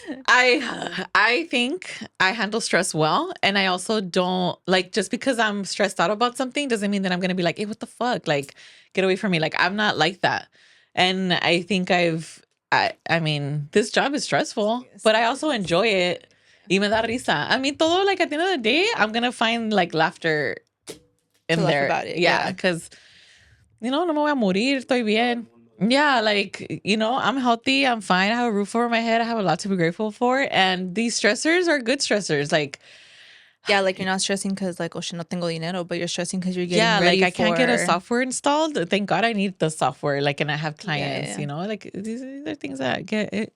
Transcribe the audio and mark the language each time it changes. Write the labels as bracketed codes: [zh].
[en] I think I handle stress well, and I also don't like just because I'm stressed out about something doesn't mean that I'm gonna be like, hey, what the fuck? Like, get away from me. Like, I'm not like that. And I think I mean, this job is stressful, but I also enjoy it. [es] Y me da risa. [en] I mean, todo, like, at the end of the day, I'm gonna find like laughter in there. About it, yeah, because [es] no me voy a morir, estoy bien. [en] Yeah, like, I'm healthy, I'm fine, I have a roof over my head, I have a lot to be grateful for, and these stressors are good stressors, like... Yeah, like, you're not stressing because, like, oh, shit, [es] no tengo dinero, [en] but you're stressing because you're getting ready I can't get a software installed. Thank God I need the software, like, and I have clients, like, these are things that get...